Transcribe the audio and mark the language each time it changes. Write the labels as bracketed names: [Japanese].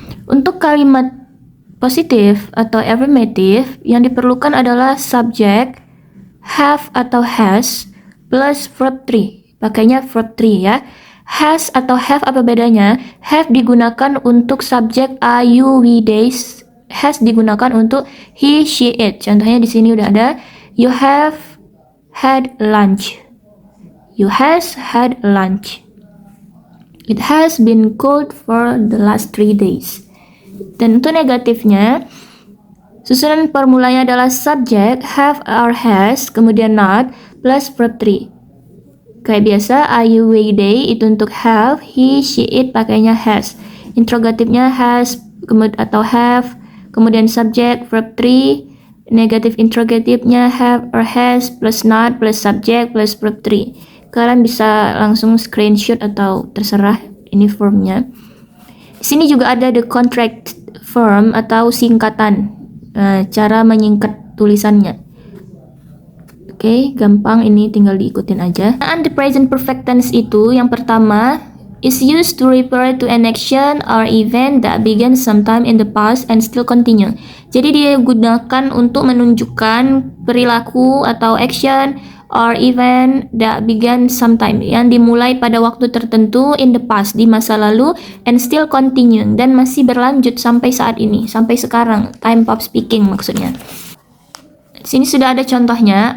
[Indonesian] Untuk kalimat positif atau affirmative, yang diperlukan adalah subject, have atau has, plus verb 3. Pakainya verb 3 ya. Has atau have apa bedanya? Have digunakan untuk subjek are, you, we, days. Has digunakan untuk he, she, it. Contohnya di sini udah ada [English] you have had lunch. You has had lunch. It has been cold for the last 3 days. [Indonesian] Dan untuk negatifnya, susunan formulanya adalah subject, have or has, kemudian not, plus verb 3. Kayak biasa, are, you, we, they itu untuk have, he, she, it pakainya has. Interrogatifnya has atau have, kemudian subject, verb 3, negatif interrogatifnya have or has plus not plus subject plus verb 3. Kalian bisa langsung screenshot atau terserah ini formnya. Di sini juga ada [English] the contract form [Indonesian] atau singkatan, cara menyingkat tulisannya. Oke, gampang, ini tinggal diikutin aja. [English] And the present perfect tense [Indonesian] itu yang pertama [English] is used to refer to an action or event that began sometime in the past and still continue. [Indonesian] Jadi dia gunakan untuk menunjukkan perilaku atau [English] action or event that began sometime [Indonesian] yang dimulai pada waktu tertentu [English] in the past, [Indonesian] di masa lalu, [English] and still continue, [Indonesian] dan masih berlanjut sampai saat ini, sampai sekarang. [English] Time of speaking [Indonesian] maksudnya. Sini sudah ada contohnya.